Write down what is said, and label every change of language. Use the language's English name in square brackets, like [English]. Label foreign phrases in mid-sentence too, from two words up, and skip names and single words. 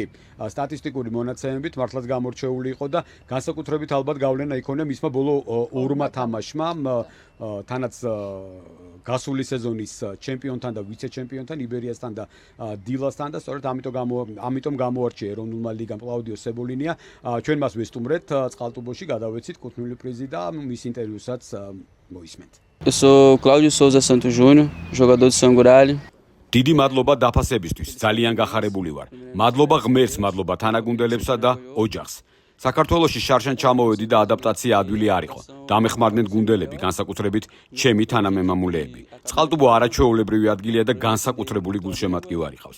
[Georgian] სტატისტიკური მონაცემებით მართლაც გამორჩეული იყო და განსაკუთრებით ალბათ გავლენა იქონია მისმა ბოლო ორმა თამაშმა, თანაც გასული სეზონის ჩემპიონთან და ვიცე-ჩემპიონთან იბერიასთან და დილასთან და სწორედ ამიტომ გამოარჩია ეროვნულმა ლიგამ კლაუდიო სებოლინია. ჩვენ მას ვესტუმრეთ წყალტუბოში, გადავეცით კუთვნილი პრიზი და მის ინტერვიუსაც მოისმენთ. [Portuguese] Eu sou Cláudio Souza Santos Júnior, jogador de Sangurali. [Georgian] დიდი მადლობა დაფასებისთვის, ძალიან გახარებული ვარ. მადლობა ღმერთს, მადლობა თანაგუნდელებსა და ოჯახს. საქართველოში შარშან ჩამოვედი და ადაპტაცია ადვილი არ იყო. დამეხმარნენ გუნდელები, განსაკუთრებით ჩემი თანამემამულეები. წყალტუბო არაჩვეულებრივი ადგილია და განსაკუთრებული გულშემატკივარი ყავს.